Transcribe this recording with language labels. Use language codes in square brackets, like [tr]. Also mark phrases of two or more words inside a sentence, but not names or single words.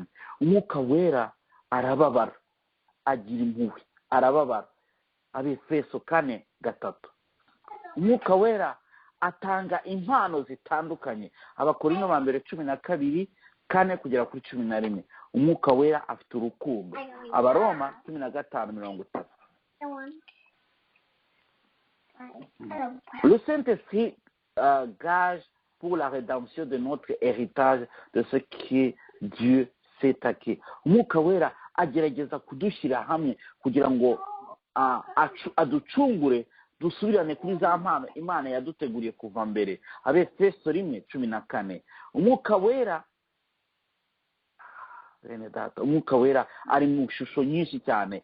[rw] Umwuka wera arababara, agira impuhwe, arababara. Abefeso 4:3. Umwuka wera atanga impano zitandukanye. Abakorino ba mbere 12:4 kugera kuri 11. Umwuka wera afite urukundo. Abaroma 15:30. [fr] Le Saint-Esprit gage pour la rédemption de notre héritage de ce que Dieu s'est acquis. [rw] Umwuka wera agerageza kudushyira hamwe kugira ngo aducungure, dusubirane kuri za mpano Imana yaduteguriye kuva mbere. Abefeso 1:14. Umwuka wera bene data, umwuka wera ari mu ishusho nyinshi cyane.